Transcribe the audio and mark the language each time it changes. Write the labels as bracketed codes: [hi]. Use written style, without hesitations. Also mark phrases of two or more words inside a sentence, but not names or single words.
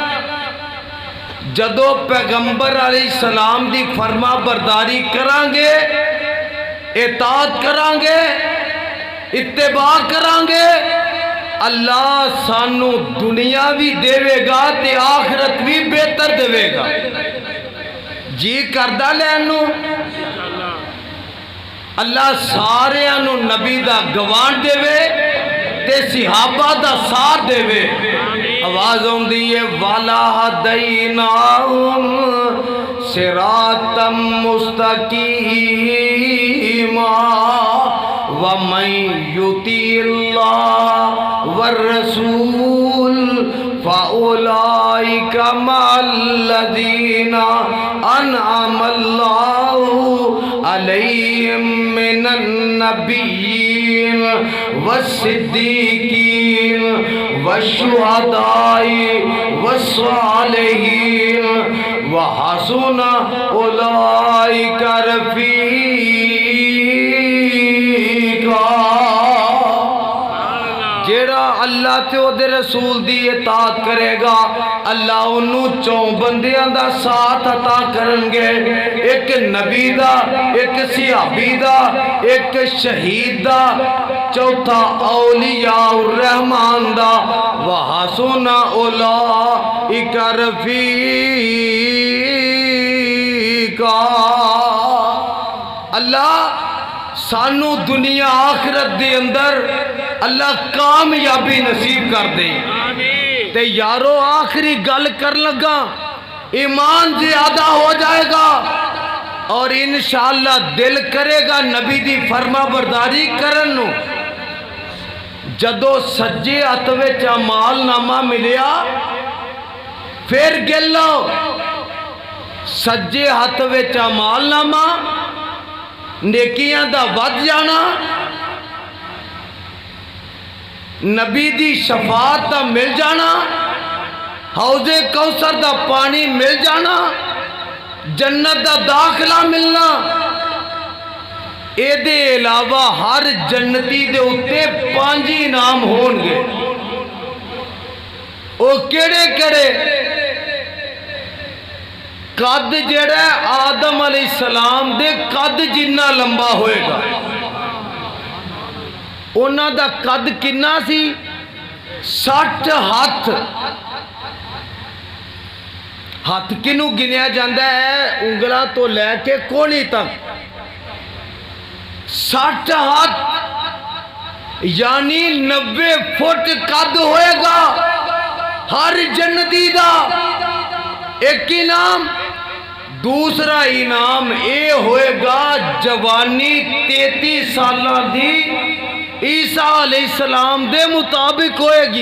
[pa] جدو پیغمبر [ar] علیہ السلام [pa] دی فرما برداری کران گے اطاعت کران گے اتباع کران گے اللہ سانو دنیا بھی دے گا تے آخرت بھی بہتر دے گا جی کردہ لینو اللہ سارے انو نبی دا گوان دے تے صحابہ دا ساتھ دے آواز ہوں دیئے [ar] وَلَا هَدَيْنَاهُمْ صِرَاطًا مُسْتَقِيمًا وَمَنْ يُطِعِ اللَّهَ وَالرَّسُولَ فَأُولَئِكَ مَعَ الَّذِينَ أَنْعَمَ اللَّهُ عَلَيْهِمْ مِنَ النَّبِيِّينَ والصدیقین والشہداء والصالحین وحسن اولئک رفیقا۔ [pa] جیڑا اللہ تے او دے رسول دی اطاعت کرے گا اللہ انہوں چوں بندیاں دا ساتھ عطا کرن گے، ایک نبی دا، ایک صحابی دا، ایک شہید دا، چوتھا اولیاء الرحمن دا۔ [ar] وحسن اولئک رفیقا۔ [pa] اللہ سانو دنیا آخرت دے اندر اللہ کامیابی نصیب کر دے۔ تے یارو آخری گل کر لگا، ایمان زیادہ ہو جائے گا اور [ar] انشاءاللہ [pa] دل کرے گا نبی دی فرما برداری کرنو۔ جدو سجے ہاتھ وچ اعمال نامہ ملیا پھر گلو، سجے ہاتھ وچ اعمال نامہ نیکیاں دا ود جانا، نبی دی شفاعت دا مل جانا، حوض کوثر دا پانی مل جانا، جنت دا داخلہ ملنا، اے دے علاوہ ہر جنتی دے اتے 5 انعام ہون گے۔ او کیڑے کیڑے؟ قد جڑا آدم [ar] علیہ السلام [pa] دے قد جنہ لمبا ہوئے گا۔ انہاں دا قد کنا سی؟ 60 ہاتھ۔ ہاتھ کنوں گنیا جاندہ ہے؟ انگلاں تو لے کے کونی تک 60 ہاتھ، یعنی 90 فٹ قد ہوئے گا ہر جنتی دا۔ ایک انعام، دوسرا انعام اے ہوئے گا جوانی 33 سالہ دی عیسیٰ [ar] علیہ السلام [pa] دے مطابق ہوئے گی۔